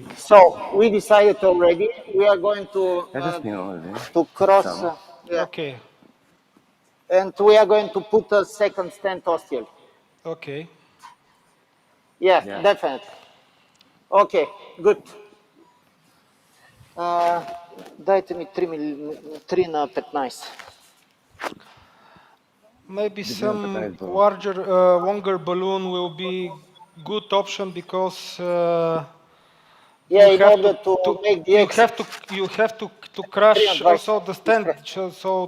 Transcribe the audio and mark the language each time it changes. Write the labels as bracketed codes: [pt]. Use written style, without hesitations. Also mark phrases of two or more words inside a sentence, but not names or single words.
[en] So we decided already. We are going to cross. Okay. And we are going to put a second stent ostial. Okay. Yeah, definitely. Okay, good. [bg] Дайте ми 3 на 15. [en] Maybe some longer balloon will be good option, because in order to make the you have to crush also the stent, so